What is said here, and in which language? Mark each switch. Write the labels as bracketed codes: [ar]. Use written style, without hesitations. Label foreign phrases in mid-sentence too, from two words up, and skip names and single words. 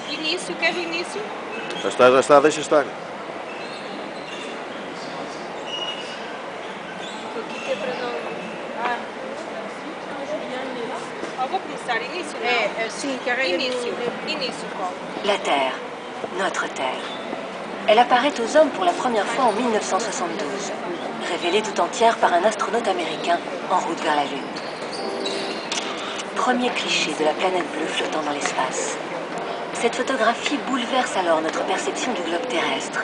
[pt] início, quer o início? Já está, deixa estar. O que é para não... vou começar, início não? Sim, carrega Início, início, Paulo. [fr] La Terre, notre Terre. Elle apparaît aux hommes pour la première fois en 1972, révélée tout entière par un astronaute américain en route vers la Lune. Premier cliché de la planète bleue flottant dans l'espace. Cette photographie bouleverse alors notre perception du globe terrestre.